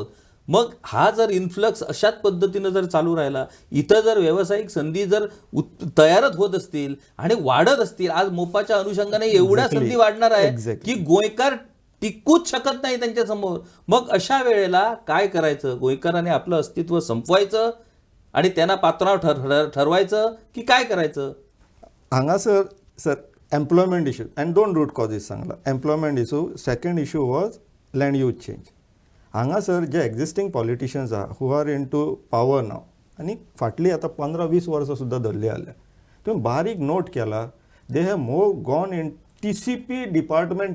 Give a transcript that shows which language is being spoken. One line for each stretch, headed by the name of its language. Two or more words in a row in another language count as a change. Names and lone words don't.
Marathi: मग हा जर इन्फ्लक्स अशाच पद्धतीनं जर चालू राहिला, इथं जर व्यावसायिक संधी जर तयारच होत असतील आणि वाढत असतील, आज मोपाच्या अनुषंगाने एवढ्या संधी वाढणार आहे की गोंयकार टिकूच शकत नाही त्यांच्यासमोर. मग अशा वेळेला काय करायचं? गोंयकाराने आपलं अस्तित्व संपवायचं आणि त्यांना पात्राव ठरवायचं की काय करायचं?
English: हांगासर sir employment issue and 2 root causes सांगला. Employment issue, second issue was land use change.
Konkani: हांगासर जे
English: existing politicians
Konkani: आहा
English: who are in to power now,
Konkani: आणि फाटली आता 15-20 वर्सां सुद्दां धरली आल्या, तुम्ही बारीक नोट केला,
English: they have more gone in TCP department.